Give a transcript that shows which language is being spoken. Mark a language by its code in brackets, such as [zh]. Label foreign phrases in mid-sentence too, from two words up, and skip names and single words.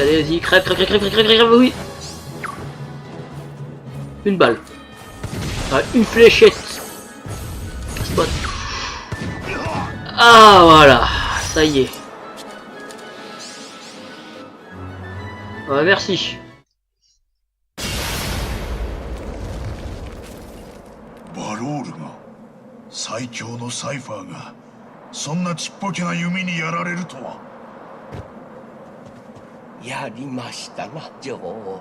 [fr] Allez, vas-y, crève, crève, crève, crève, crève, crève, oui. Une balle. Ah, une fléchette. Spot. Ah, voilà. Ça y est. Ah, merci. [ja] バロールが最強のサイファーがそんなちっぽけな弓にやられるとは。やりましたな、女王。